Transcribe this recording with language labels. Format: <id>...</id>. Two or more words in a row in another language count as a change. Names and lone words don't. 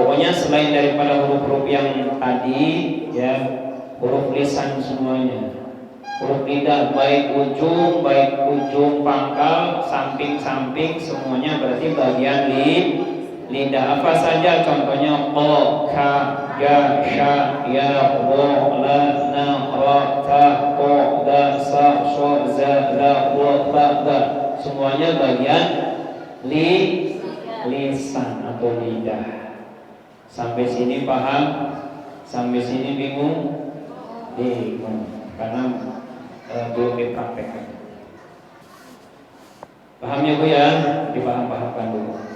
<id>Pokoknya selain daripada huruf-huruf yang tadi ya, huruf lisan semuanya. Huruf lidah baik ujung pangkal, samping semuanya berarti bagian lidah. Apa saja contohnya? Qa, ka, ya, sya, ya, wa, la, na, ra, ta, qa, da, sa, sha, za, la, wa, ta, da. Semuanya bagian lisan atau lidah. Sampai sini paham? Sampai sini bingung? Karena belum dipraktekkan. Paham ya Bu ya? Dipaham-pahamkan dulu.</id>